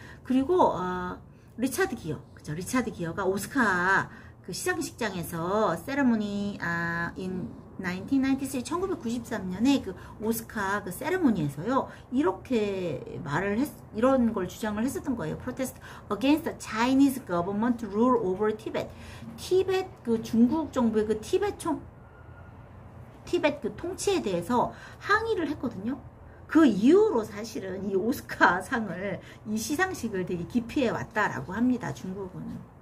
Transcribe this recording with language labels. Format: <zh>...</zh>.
<ko>그리고 리차드 기어, 그죠? 리차드 기어가 오스카 그 시상식장에서 세레모니</ko> <en>in 1993,</en> <ko>1993년에 그 오스카 그 세레모니에서요, 이렇게 이런 걸 주장을 했었던 거예요.</ko> <en>Protest against the Chinese government rule over Tibet.</en> <ko>티벳 그 중국 정부의 그 티벳 그 통치에 대해서 항의를 했거든요. 그 이후로 사실은 이 오스카 상을, 이 시상식을 되게 기피해 왔다라고 합니다. 중국은.</ko>